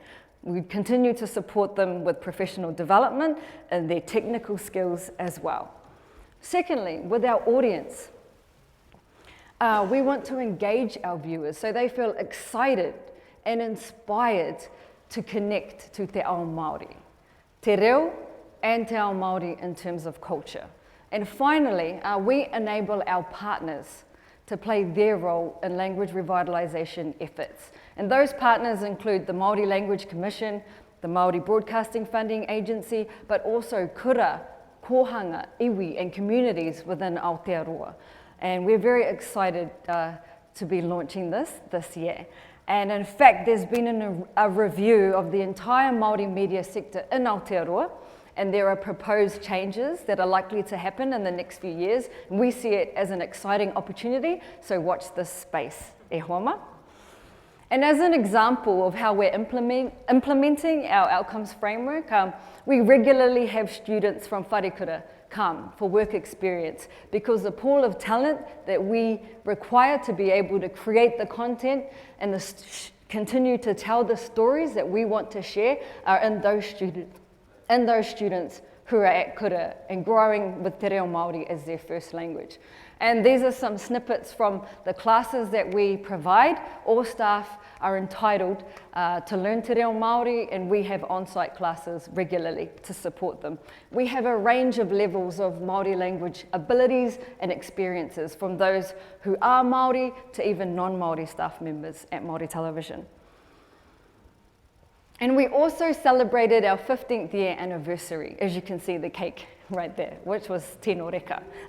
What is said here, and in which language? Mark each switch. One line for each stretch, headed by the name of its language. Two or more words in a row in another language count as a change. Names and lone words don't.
English: We continue to support them with professional development and their technical skills as well. Secondly, with our audience, we want to engage our viewers so they feel excited and inspired to connect to
Māori: te ao Māori, te reo
English: and
Māori: te ao Māori
English: in terms of culture. And finally, we enable our partners to play their role in language revitalisation efforts. And those partners include the Māori Language Commission, the Māori Broadcasting Funding Agency, but also
Māori: kura, kōhanga, iwi
English: and communities within Aotearoa. And we're very excited to be launching this year. And in fact, there's been a review of the entire Māori media sector in Aotearoa, and there are proposed changes that are likely to happen in the next few years. We see it as an exciting opportunity, so watch this space,
Māori: e hoama.
English: And as an example of how we're implementing our outcomes framework, we regularly have students from wharekura come for work experience, because the pool of talent that we require to be able to create the content and continue to tell the stories that we want to share are in those students who are at kura and growing with te reo Māori as their first language. And these are some snippets from the classes that we provide. All staff are entitled to learn
Māori: te reo Māori,
English: and we have on-site classes regularly to support them. We have a range of levels of Māori language abilities and experiences, from those who are Māori to even non-Māori staff members at Māori Television. And we also celebrated our 15th year anniversary, as you can see the cake right there, which was
Māori: tēnō reka.